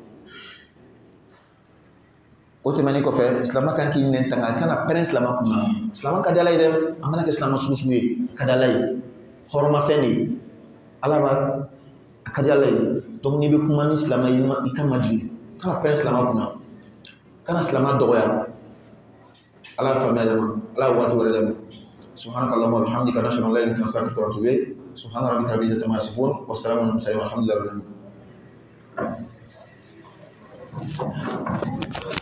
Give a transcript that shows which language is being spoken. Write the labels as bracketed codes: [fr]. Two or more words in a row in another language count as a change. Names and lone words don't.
[bm] o tɛmɛnen kɔfɛ silamɛ kan k'i nɛn tanga a kana pɛrɛn silamɛ kunna silamɛ ka di ala ye dɛ an kana kɛ silamɛ sugu ye ka di ala ye hɔrɔnmafɛn de ye ala b'a a ka di ala ye donc n'i bɛ kuma ni silamɛ ye i kan ma jigin kana pɛrɛn silamɛ kunna kana silamɛ dɔgɔya ala ye faamuya dɛ ma ala ye waati wɛrɛ dɛ ma [ar] سبحانك اللهم وبحمدك نشهد ان لا اله الا انت نستغفرك ونتوب اليك سبحان ربك رب العزه عما يصفون والسلام على المرسلين والحمد لله رب العالمين